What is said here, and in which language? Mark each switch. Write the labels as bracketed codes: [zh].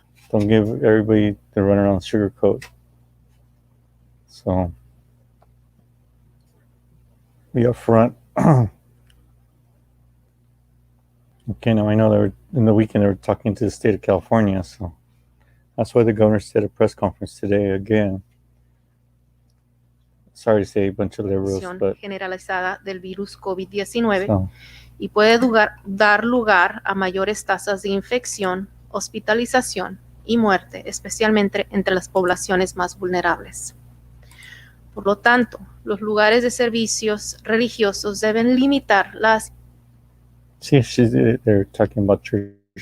[en] Don't give everybody the run around sugarcoat. So be upfront. Okay, now I know they were in the weekend they were talking to the state of California, so that's why the governor did a press conference today again. Sorry to say a bunch of liberals, but [es] generalizada del virus COVID-19 [en] so [es] y puede dar lugar a mayores tasas de infección, hospitalización y muerte, especialmente entre las poblaciones más vulnerables. Por lo tanto, los lugares de servicios religiosos deben limitar las [en] see, they're talking about church.